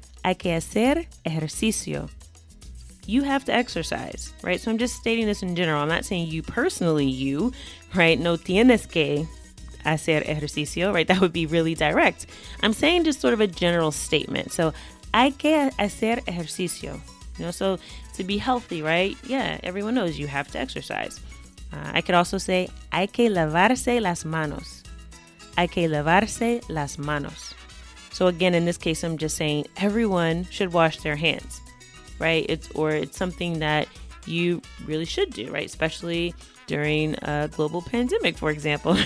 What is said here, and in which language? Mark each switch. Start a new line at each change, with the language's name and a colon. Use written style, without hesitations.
Spanish: Hay que hacer ejercicio.
English: You have to exercise, right? So I'm just stating this in general. I'm not saying you personally, right?
Spanish: No tienes que hacer ejercicio,
English: right? That would be really direct. I'm saying just sort of a general statement.
Spanish: So, hay que hacer ejercicio.
English: So to be healthy, right? Yeah, everyone knows you have to exercise. I could also say,
Spanish: hay que lavarse las manos. Hay que lavarse las manos.
English: So again, in this case, I'm just saying everyone should wash their hands. Right? It's something that you really should do, right? Especially during a global pandemic, for example.